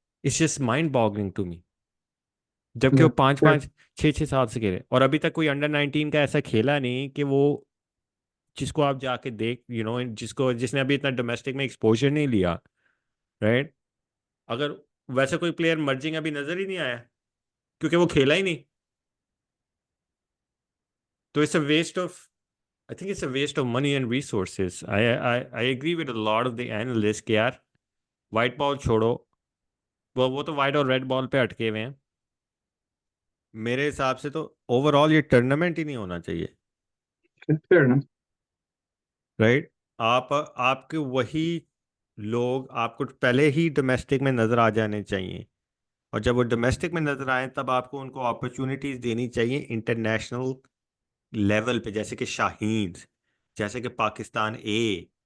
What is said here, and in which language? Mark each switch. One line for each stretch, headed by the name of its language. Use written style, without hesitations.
English: It's just mind boggling to me.
Hindi: जबकि वो पाँच पाँच 6 6 साल से खेले, और अभी तक कोई अंडर 19 का ऐसा खेला नहीं कि वो, जिसको आप जाके देख, जिसको जिसने अभी इतना डोमेस्टिक में एक्सपोजर नहीं लिया, राइट? अगर वैसा कोई प्लेयर मर्जिंग अभी नजर ही नहीं आया, क्योंकि वो खेला ही नहीं।
English: तो it's a waste of, I think it's a waste of money and resources. I agree with a lot of the analysts
Hindi: कि यार व्हाइट बॉल छोड़ो, वो तो व्हाइट और रेड बॉल पे अटके हुए हैं। मेरे हिसाब से तो ओवरऑल ये टूर्नामेंट ही नहीं होना चाहिए, फेयर ना। राइट? आपके वही लोग आपको पहले ही डोमेस्टिक में नजर आ जाने चाहिए, और जब वो डोमेस्टिक में नजर आए तब आपको उनको अपॉर्चुनिटीज देनी चाहिए इंटरनेशनल लेवल पे, जैसे कि शाहीन, जैसे कि पाकिस्तान ए।